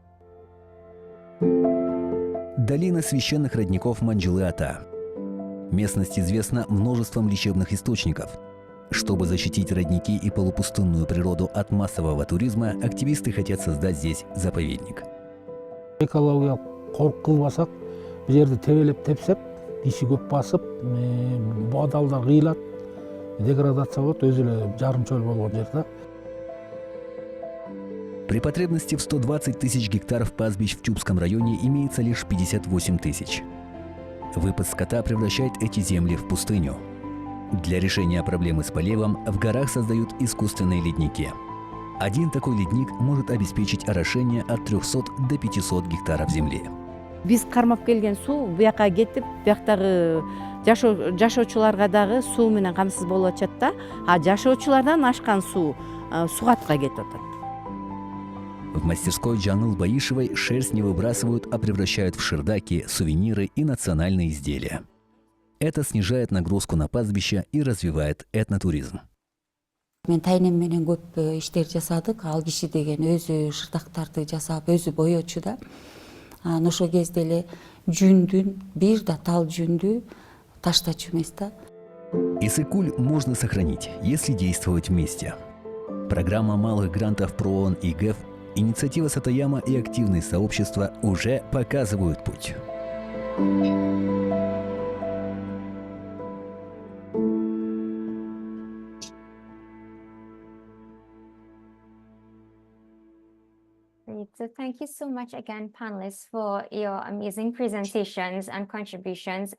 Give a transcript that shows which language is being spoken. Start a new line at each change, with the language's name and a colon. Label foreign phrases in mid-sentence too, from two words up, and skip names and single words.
Russian: Долина священных родников Манджылы-Ата. Местность известна множеством лечебных источников. Чтобы защитить родники и полупустынную природу от массового туризма, активисты хотят создать здесь заповедник.
Kyrgyz: Экология коркылбасак, бу жерде тебелеп тепсеп, иши көп басып, бадалдар кыйлат, деградация болот, өзү эле жарым чөл болгон жерде.
Russian: При потребности в 120 тысяч гектаров пастбищ в Чубском районе имеется лишь 58 тысяч. Выпас скота превращает эти земли в пустыню. Для решения проблемы с поливом в горах создают искусственные ледники. Один такой ледник может обеспечить орошение от 300 до 500 гектаров земли.
Kyrgyz: Биз кармап келген суу буяка кетип, буяктагы жашоочуларга дагы суу менен камсыз болуп атат да, а жашоочулардан ашкан суу сугатка кетип атат.
Russian: В мастерской Джаныл Баишевой шерсть не выбрасывают, а превращают в шердаки, сувениры и национальные изделия. Это снижает нагрузку на пастбища и развивает этнотуризм.
Kyrgyz: Мен тайнем менен көп иштер жасадык. Ал киши деген өзү шырдактарды жасап, өзү боечу да. Ошол кезде эле жүндүн, бир да тал жүндү таштачу эмес да.
Russian: Иссык-куль можно сохранить, если действовать вместе. Программа малых грантов ПРООН и ГЭФ, инициатива Сатояма и активные сообщества уже показывают путь.
English: Great. So thank you so much again, panelists, for your amazing presentations and contributions.